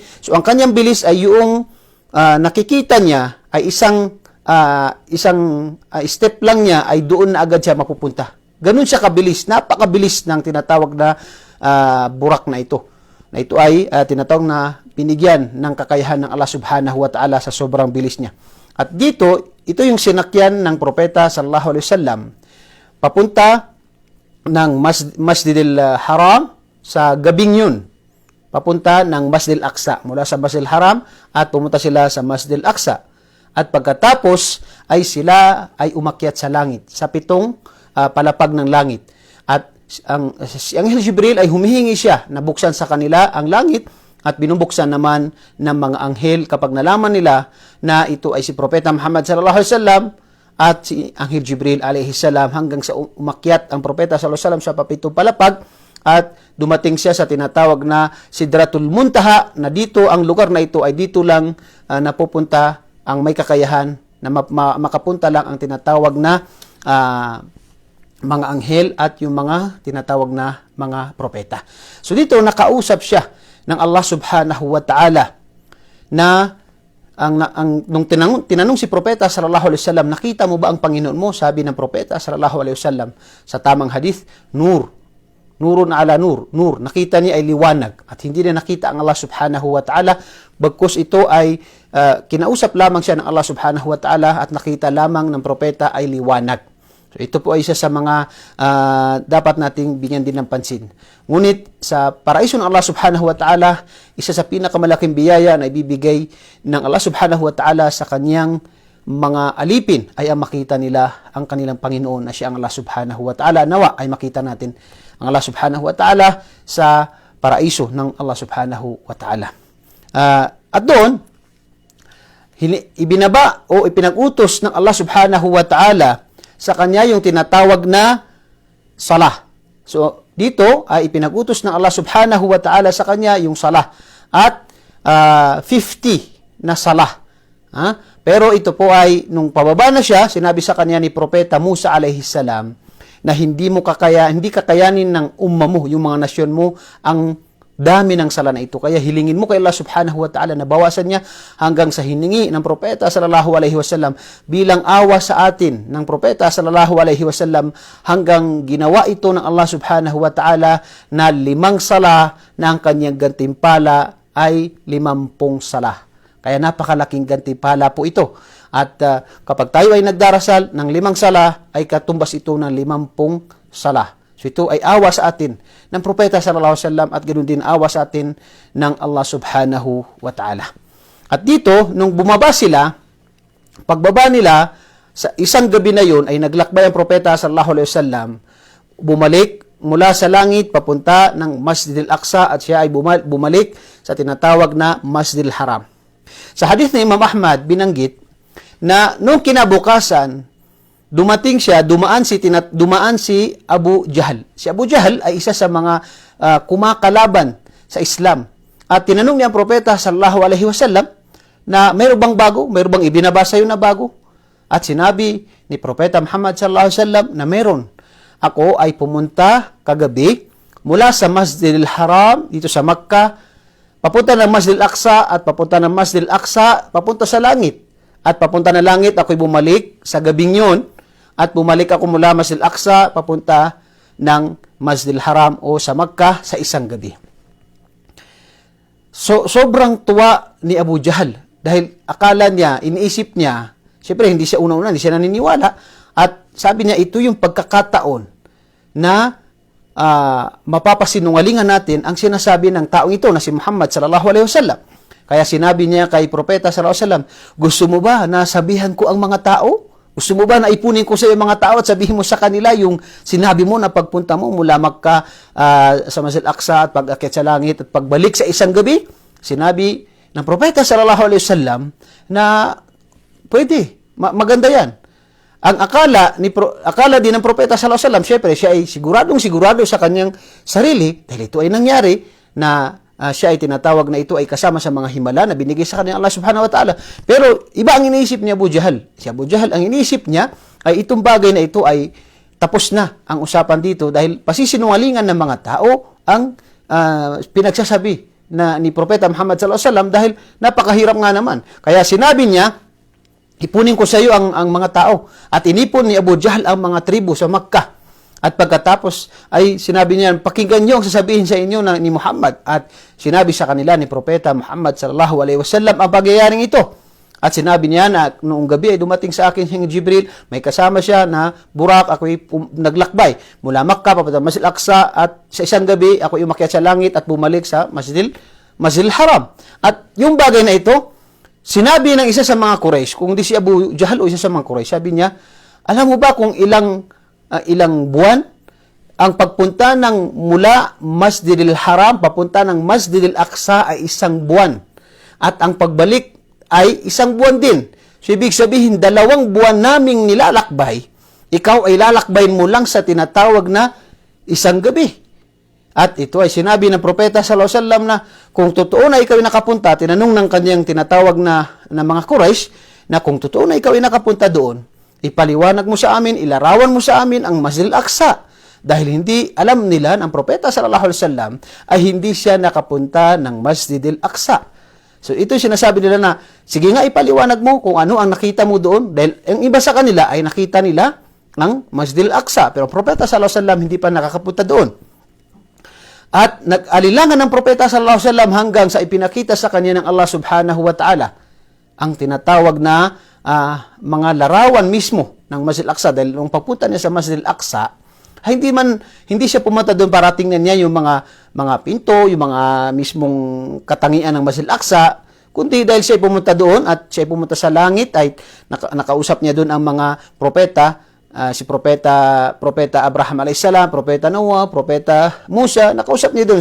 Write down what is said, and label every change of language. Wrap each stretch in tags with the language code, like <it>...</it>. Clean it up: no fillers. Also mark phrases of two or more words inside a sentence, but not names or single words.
<tl>So ang kanyang bilis ay yung nakikita niya ay isang step lang niya ay doon na agad siya mapupunta. Ganun siya kabilis, napakabilis ng tinatawag na burak na ito. Na ito ay tinatawag na binigyan ng kakayahan ng Allah</tl> <ar>سبحانه وتعالى</ar> <tl>sa sobrang bilis niya. At dito, ito yung sinakyan ng propeta</tl> <ar>صلى الله عليه وسلم</ar> <tl>papunta ng Masjid al-Haram sa gabing yun. Papunta ng Masjid al-Aqsa. Mula sa Masjid al-Haram at pumunta sila sa Masjid al-Aqsa. At pagkatapos ay sila ay umakyat sa langit, sa 7 palapag ng langit. At si Anghel Jibril ay humihingi siya na buksan sa kanila ang langit, at binubuksan naman ng mga anghel kapag nalaman nila na ito ay si Propeta Muhammad</tl> <ar>صلى الله عليه وسلم</ar> <tl>at si Anghel Jibril</tl> <ar>عليه السلام,</ar> <tl>hanggang sa umakyat ang Propeta</tl> <ar>صلى الله عليه وسلم</ar> <tl>sa 7 palapag at dumating siya sa tinatawag na Sidratul Muntaha, na dito ang lugar na ito ay dito lang napupunta ang may kakayahan na makapunta lang ang tinatawag na mga anghel at yung mga tinatawag na mga propeta. So dito nakausap siya ng Allah</tl> <ar>سبحانه وتعالى</ar> <tl>na nung tinanong si propeta</tl> <ar>صلى الله عليه وسلم,</ar> <tl>nakita mo ba ang Panginoon mo? Sabi ng propeta</tl> <ar>صلى الله عليه وسلم</ar> <tl>sa tamang hadith,</tl> <ar>نور على نور,</ar> <tl>nakita niya ay liwanag, at hindi na nakita ang Allah</tl> <ar>سبحانه وتعالى,</ar> <tl>bagkus ito ay kinausap lamang siya ng Allah</tl> <ar>سبحانه وتعالى</ar> <tl>at nakita lamang ng propeta ay liwanag. So ito po ay isa sa mga dapat nating bigyan din ng pansin. Ngunit sa paraiso ng Allah</tl> <ar>سبحانه وتعالى,</ar> <tl>isa sa pinakamalaking biyaya na ibibigay ng Allah</tl> <ar>سبحانه وتعالى</ar> <tl>sa kanyang mga alipin ay ang makita nila ang kanilang Panginoon na siya ang Allah</tl> <ar>سبحانه وتعالى.</ar> <tl>Nawa ay makita natin ang Allah</tl> <ar>سبحانه وتعالى</ar> <tl>sa paraiso ng Allah</tl> <ar>سبحانه وتعالى.</ar> <tl>At doon, ibinaba o ipinag-utos ng Allah</tl> <ar>سبحانه وتعالى</ar> <tl>sa kanya yung tinatawag na salah. So, dito ay ipinag-utos ng Allah</tl> <ar>سبحانه وتعالى</ar> <tl>sa kanya yung salah. At 50 na salah. Pero ito po ay, nung pababa na siya, sinabi sa kanya ni Propeta Musa</tl> <ar>عليه السلام</ar> <tl>na hindi kakayanin ng umma mo, yung mga nasyon mo, ang dami ng sala na ito. Kaya hilingin mo kay Allah</tl> <ar>سبحانه وتعالى</ar> <tl>na bawasan niya hanggang sa hiningi ng propeta</tl> <ar>صلى الله عليه وسلم</ar> <tl>bilang awa sa atin ng propeta</tl> <ar>صلى الله عليه وسلم</ar> <tl>hanggang ginawa ito ng Allah</tl> <ar>سبحانه وتعالى</ar> <tl>na 5 sala na ang kanyang gantimpala ay 50 sala. Kaya napakalaking gantimpala po ito. At kapag tayo ay nagdarasal ng 5 sala, ay katumbas ito ng 50 sala. So ito ay awa sa atin ng propeta</tl> <ar>صلى الله عليه وسلم</ar> <tl>at ganoon din awa sa atin ng Allah</tl> <ar>سبحانه وتعالى.</ar> <tl>At dito, nung bumaba sila, pagbaba nila, sa isang gabi na yun ay naglakbay ang propeta</tl> <ar>صلى الله عليه وسلم,</ar> <tl>bumalik mula sa langit papunta ng Masjid al-Aqsa at siya ay bumalik sa tinatawag na Masjid al-Haram. Sa hadith ni Imam Ahmad, binanggit na nung kinabukasan, dumating siya, dumaan si Abu Jahl. Si Abu Jahl ay isa sa mga kumakalaban sa Islam. At tinanong niya ang propeta</tl> <ar>صلى الله عليه وسلم</ar> <tl>na mayroon bang bago? Mayroon bang ibinabasa yun na bago? At sinabi ni propeta Muhammad</tl> <ar>صلى الله عليه وسلم</ar> <tl>na mayroon. Ako ay pumunta kagabi mula sa Masjid al-Haram dito sa Makkah, papunta ng Masjid al-Aqsa at papunta ng Masjid al-Aqsa, papunta sa langit. At papunta na langit, ako'y bumalik sa gabing yun. At bumalik ako mula Masjid al-Aqsa papunta ng Masjid al-Haram o sa Makkah sa isang gabi. So, sobrang tuwa ni Abu Jahl dahil akala niya, iniisip niya, siyempre hindi siya una-una, hindi siya naniniwala. At sabi niya, ito yung pagkakataon na mapapasinungalingan natin ang sinasabi ng taong ito na si Muhammad</tl> <ar>صلى الله عليه وسلم.</ar> <tl>Kaya sinabi niya kay propeta</tl> <ar>صلى الله عليه وسلم,</ar> <tl>gusto mo ba na sabihan ko ang mga tao? Gusto mo ba na ipunin ko sa iyo mga tao at sabihin mo sa kanila yung sinabi mo na pagpunta mo mula Makkah sa Masjid al-Aqsa at pag-akyat sa langit at pagbalik sa isang gabi? Sinabi ng propeta</tl> <ar>صلى الله عليه وسلم</ar> <tl>na pwede, maganda yan. Ang akala din ng propeta</tl> <ar>صلى الله عليه وسلم,</ar> <tl>syempre siya ay sigurado sa kanyang sarili dahil ito ay nangyari na siya ay tinatawag na ito ay kasama sa mga himala na binigay sa kanya Allah</tl> <ar>سبحانه وتعالى.</ar> <tl>Pero iba ang iniisip niya Abu Jahl. Si Abu Jahl, ang iniisip niya ay itong bagay na ito ay tapos na ang usapan dito dahil pasisinungalingan ng mga tao ang pinagsasabi na ni Propeta Muhammad</tl> <ar>صلى الله عليه وسلم</ar> <tl>dahil napakahirap nga naman. Kaya sinabi niya, ipunin ko sa iyo ang mga tao. At inipon ni Abu Jahl ang mga tribo sa Makkah. At pagkatapos ay sinabi niya, pakinggan niyo ang sasabihin sa inyo ni Muhammad. At sinabi sa kanila ni Propeta Muhammad</tl> <ar>صلى الله عليه وسلم</ar> <tl>ang pagyayaring ito. At sinabi niya na noong gabi ay dumating sa akin si Jibril, may kasama siya na burak, ako'y naglakbay mula Makkah papunta Masjid al-Aqsa at sa isang gabi ako'y umakyat sa langit at bumalik sa Masjid al-Haram. At yung bagay na ito, sinabi ng isa sa mga Quraysh, kung di si Abu Jahl o isa sa mga Quraysh, sabi niya, alam mo ba kung ilang buwan ang pagpunta ng mula Masjid al-Haram papunta ng Masjid al-Aqsa ay 1 buwan at ang pagbalik ay 1 buwan din. So ibig sabihin 2 buwan naming nilalakbay, ikaw ay lalakbayin mo lang sa tinatawag na 1 gabi. At ito ay sinabi ng propeta</tl> <ar>صلى الله عليه وسلم</ar> <tl>na kung totoo na ikaw ay nakapunta, tinanong ng kanyang tinatawag na mga Quraysh na kung totoo na ikaw ay nakapunta doon, ipaliwanag mo sa amin, ilarawan mo sa amin ang Masjid al-Aqsa. Dahil hindi alam nila ng propeta</tl> <ar>صلى الله عليه وسلم</ar> <tl>ay hindi siya nakapunta ng Masjid al-Aqsa. So ito yung sinasabi nila na, sige nga ipaliwanag mo kung ano ang nakita mo doon. Dahil ang iba sa kanila ay nakita nila ang Masjid al-Aqsa. Pero propeta</tl> <ar>صلى الله عليه وسلم</ar> <tl>hindi pa nakakapunta doon. At nag-alilangan ng propeta</tl> <ar>صلى الله عليه وسلم</ar> <tl>hanggang sa ipinakita sa kanya ng Allah</tl> <ar>سبحانه وتعالى</ar> <tl>ang tinatawag na mga larawan mismo ng Masjid al-Aqsa. Dahil nung pagpunta niya sa Masjid al-Aqsa, hindi siya pumunta doon para tingnan niya yung mga pinto, yung mga mismong katangian ng Masjid al-Aqsa, kundi dahil siya pumunta doon at siya pumunta sa langit ay nakausap niya doon ang mga propeta, si propeta Abraham</tl> <ar>عليه السلام,</ar> <tl>propeta Noah, propeta Musa, nakausap niya doon.</tl>